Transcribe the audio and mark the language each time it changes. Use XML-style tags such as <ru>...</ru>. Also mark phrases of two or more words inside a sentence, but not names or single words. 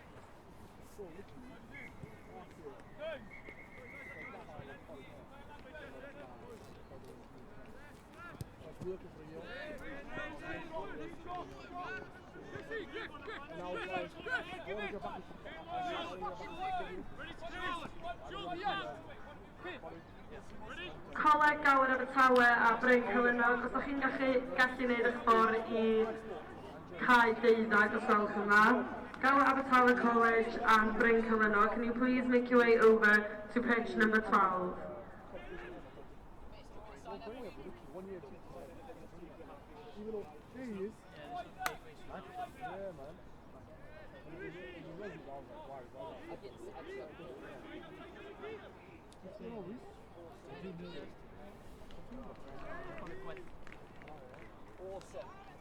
<en>So, literally. Like working for a year. Now, guys, I want to go back</en> <cy>Coleg Gower Abertawe a Bryn Cylinog, os ydych chi'n gallu gwneud eich ffordd I cae 12 os gwelwch yn dda.</cy> <en>Gower Abertawe College and Bryn Cylinog, can you please make your way over to pitch number 12? Even though there he is. Yeah, man. Awesome.</en>